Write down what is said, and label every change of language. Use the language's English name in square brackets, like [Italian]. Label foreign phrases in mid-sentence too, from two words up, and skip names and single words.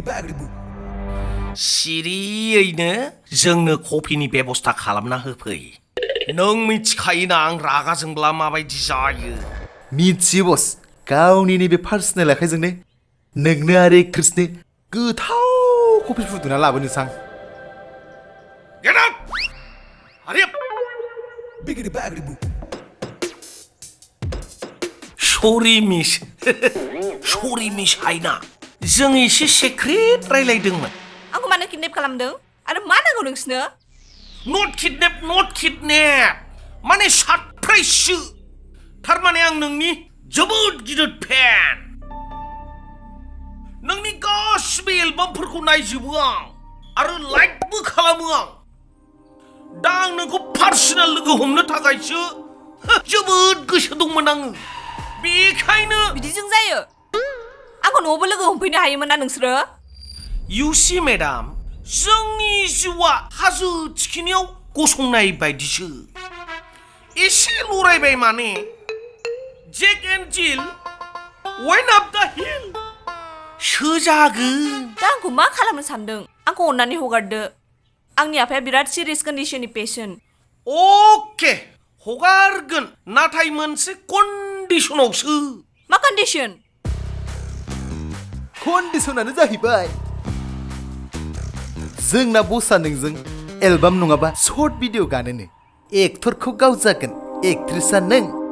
[Bodo] सिरियैनो जोंनो कफिनि बेबस्था खालामना होफै नों मिथिखायोना आं रागा जोंब्ला माबायदि जायो मिथियो बस गावनि नैबे पार्सनेल आखाइजोंनो नोंनो आरो एक्ट्रेसनो गोथाव कफि फुदुंना लाबोनोसां [English] Get out! Hurry up! Sorry miss [Bodo] हायना जों एसे सेक्रेट रायलायदोंमोन आंखौ मानो किडनेप खालामदों आरो मा नांगौ नोंसोरनो [English] not kidnap [Bodo] माने सारप्राइजसो थारमाने आं नोंनि जोबोद गिदिर फेन नोंनि गासिबो एलबामफोरखौ नायजोबो आं आरो लाइकबो खालामो आं दा आं नोंखौ पार्सनेल लोगो हमनो थाखायसो जोबोद गोसो दंमोन आङो बेखायनो बिदिजों जायो आंखौ न'आवबो लोगो हमफैनो हायोमोन ना नोंसोरो [English] You see, madam, [Bodo] जोंनि जिउआ हाजो थिखिनियाव गसंनाय बायदिसो एसे लरायबाय माने जेक एन्ड जिल [English] Went up the hill. [Bodo] Soजागोन. दा आंखौ मा खालामनो सानदों? आंखौ अननानै हगारदो। आंनि आफाया बिराद सिरियास कन्डिशननि पेशेन्ट। [English] Okay. [Bodo] हगारगोन नाथाय मोनसे कन्डिशनावसो। मा कन्डिशन? कन्डिशनानो जाहैबाय जोंना बसआ नोंजों एलबाम नङाबा [English] short video [Bodo] गानोनो एक्टरखौ गाव जागोन एक्ट्रेसआ नों